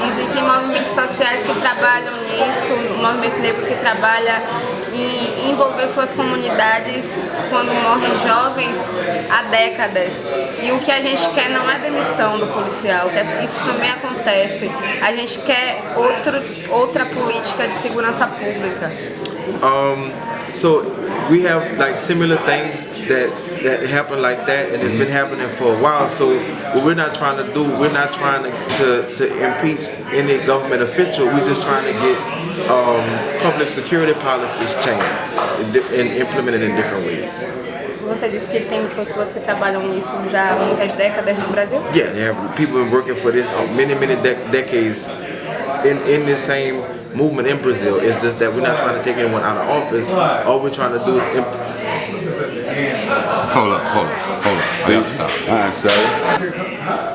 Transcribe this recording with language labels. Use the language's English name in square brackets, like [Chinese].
[Portuguese] Existem movimentos sociais que trabalham nisso, o movimento negro que trabalha em envolver suas comunidades quando morrem jovens há décadas. E o que a gente quer não é demissão do policial, isso também acontece. A gente quer outra política de segurança pública. [English] So we have like similar things that happen like that, and it's been happening for a while. So what we're not trying to do, we're not trying to impeach any government official. We're just trying to get public security policies changed and implemented in different ways. [Portuguese] Você disse que tem pessoas que trabalham nisso já há muitas décadas no Brasil? [English] Yeah, they have people been working for this many decades in the same movement in Brazil. It's just that we're not trying to take anyone out of office. All we're trying to do is Hold up. All right, sir.